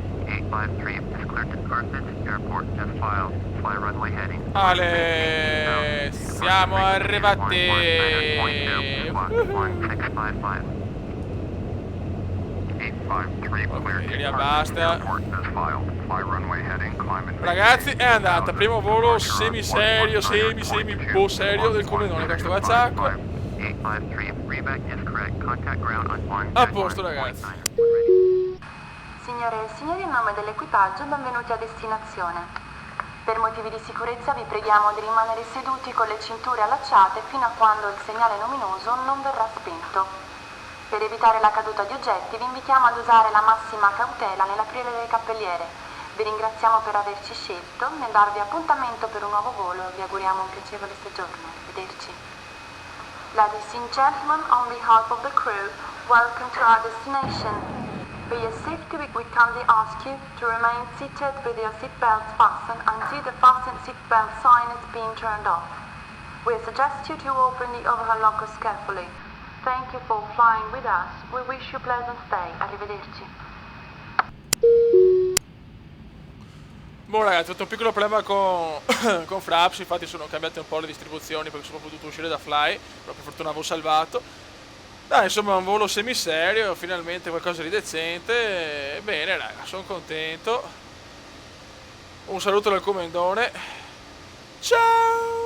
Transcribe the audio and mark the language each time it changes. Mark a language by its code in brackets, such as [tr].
[en] 853 is cleared to Carthage Airport as filed. Fly runway heading. [it] Ale, siamo arrivati. [en] 1655. 853 cleared [it] Via, [en] to [it] basta. [en] Carthage Airport as filed. Fly runway heading, climb and [it] Ragazzi, è andata. Primo volo semi-serio, semi serio del comandone questo Vacciacco. [en] 853 reback is correct. Contact ground on 1. [it] A posto ragazzi. Signore e signori, in nome dell'equipaggio, benvenuti a destinazione. Per motivi di sicurezza vi preghiamo di rimanere seduti con le cinture allacciate fino a quando il segnale luminoso non verrà spento. Per evitare la caduta di oggetti vi invitiamo ad usare la massima cautela nell'aprire le cappelliere. Vi ringraziamo per averci scelto, nel darvi appuntamento per un nuovo volo vi auguriamo un piacevole soggiorno. Arrivederci. [en] Ladies and gentlemen, on behalf of the crew, welcome to our destination. For your safety, we kindly ask you to remain seated with your seatbelts fastened until the fasten seatbelt sign is being turned off. We suggest you to open the overhead lockers carefully. Thank you for flying with us. We wish you pleasant stay. [it] Arrivederci. Boh ragazzi, ho avuto un piccolo problema con Fraps, infatti sono cambiate un po' le distribuzioni perché sono potuto uscire da Fly, però per fortuna avevo salvato. Dai, insomma è un volo semiserio, finalmente qualcosa di decente. Bene raga, sono contento. Un saluto dal comandone. Ciao!